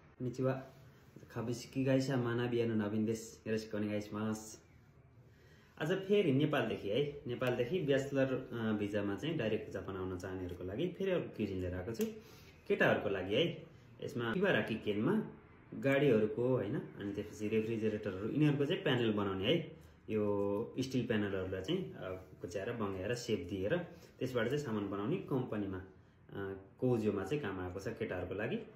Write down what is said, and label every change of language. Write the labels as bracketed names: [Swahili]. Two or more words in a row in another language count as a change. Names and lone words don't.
[Japanese] こんにちは。株式会社マナビアのनवीनです。よろしくお願いします。 [Nepali] आज फेरि नेपालदेखि है नेपालदेखि [English] bachelor visaमा [Nepali] चाहिँ डाइरेक्ट जापान आउन चाहनेहरुको लागि फेरि अर्को क्युजिन लिएर आएको छु। केटाहरुको लागि है यसमा इबाराकी केनमा गाडीहरुको हैन अनि त्यसपछि रेफ्रिजरेटरहरु यिनीहरुको चाहिँ प्यानल बनाउने है। यो [English] steel panelहरुलाई [Nepali] चाहिँ कुच्याएर बङ्गाएर शेप दिएर त्यसबाट चाहिँ सामान बनाउने कम्पनीमा कोजोमा चाहिँ काम आएको छ केटाहरुको लागि।